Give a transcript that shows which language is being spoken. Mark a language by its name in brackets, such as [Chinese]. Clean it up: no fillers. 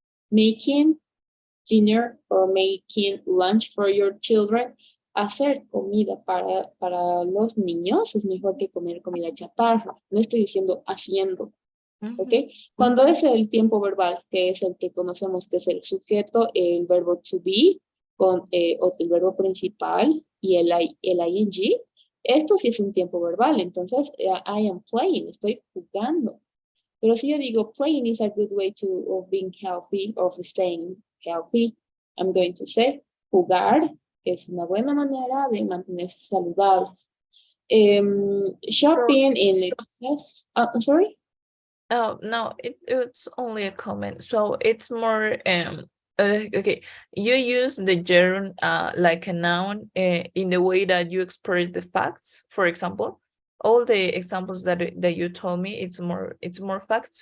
[English] Making dinner or making lunch for your children. [Spanish] Hacer comida para los niños es mejor que comer comida chatarra. No estoy diciendo haciendo. ¿Ok? Cuando es el tiempo verbal, que es el que conocemos que es el sujeto, el verbo to be, con el verbo principal y el ing, esto sí es un tiempo verbal. Entonces, [English] I am playing, [Spanish] estoy jugando. Pero si yo digo, [English] playing is a good way of being healthy, of staying healthy, I'm going to say, jugar [Spanish] es una buena manera de mantenerse saludables. [English] So, Shopping in excess, I'm sorry? oh no, it's only a comment. So it's more okay. You use the gerund like a noun in the way that you express the facts. For example, all the examples that you told me, it's more facts.